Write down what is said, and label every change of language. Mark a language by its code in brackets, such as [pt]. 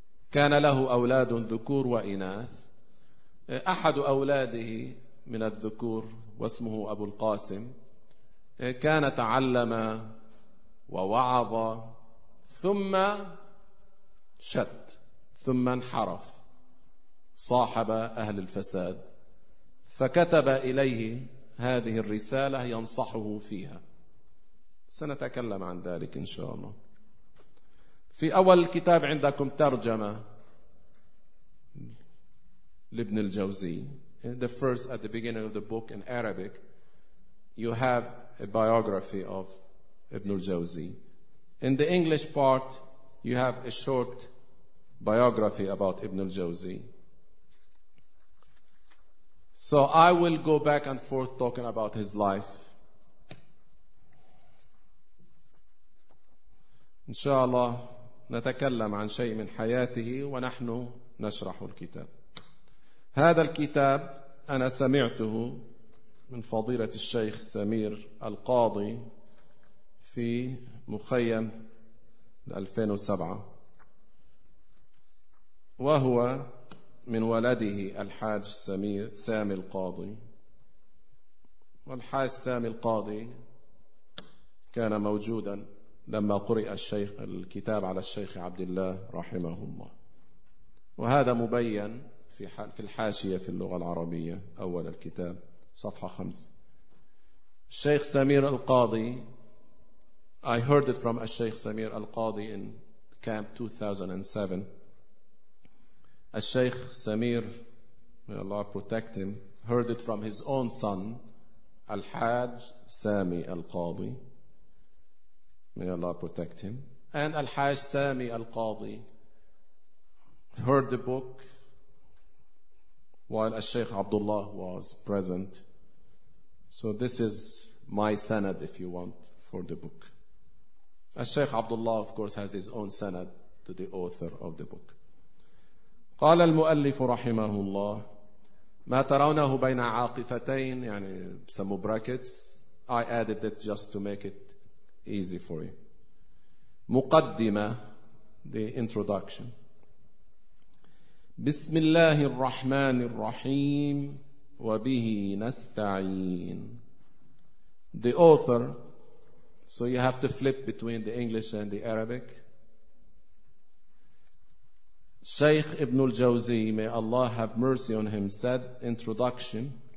[ar] كان له أولاد ذكور وإناث، أحد أولاده من الذكور واسمه أبو القاسم كان تعلم ووعظ ثم شد ثم انحرف صاحب أهل الفساد، فكتب إليه هذه الرسالة ينصحه فيها، سنتكلم عن ذلك إن شاء الله. في أول الكتاب عندكم ترجمة لابن الجوزي. [en] In the first, at the beginning of the book in Arabic, you have a biography of Ibn al-Jawzi. In the English part, you have a short biography about Ibn al-Jawzi. So I will go back and forth talking about his life. [ar] إن شاء الله نتكلم عن شيء من حياته ونحن نشرح الكتاب. هذا الكتاب أنا سمعته من فضيلة الشيخ سمير القاضي في مخيم 2007، وهو من ولده الحاج سمير سامي القاضي. والحاج سامي القاضي كان موجودا لما قرئ الشيخ الكتاب على الشيخ عبد الله رحمه الله، وهذا مبين في الحاشية في اللغة العربية أول الكتاب صفحة 5. [en] الشيخ سمير القاضي، I heard it from الشيخ سمير القاضي in camp 2007. الشيخ سمير، may Allah protect him, heard it from his own son الحاج سامي القاضي، may Allah protect him. And الحاج سامي القاضي heard the book while الشيخ عبد الله was present. So this is my sanad, if you want, for the book. الشيخ عبد الله of course has his own sanad to the author of the book. [ar] قال المؤلف رحمه الله: ما ترونه بين عاطفتين، يعني [en] some brackets I added it just to make it easy for you. [ar] مقدمة، [en] the introduction. [ar] بسم الله الرحمن الرحيم وبه نستعين. [en] The author, so you have to flip between the English and the Arabic. Shaykh Ibn al-Jawzi, may Allah have mercy on him, said, introduction.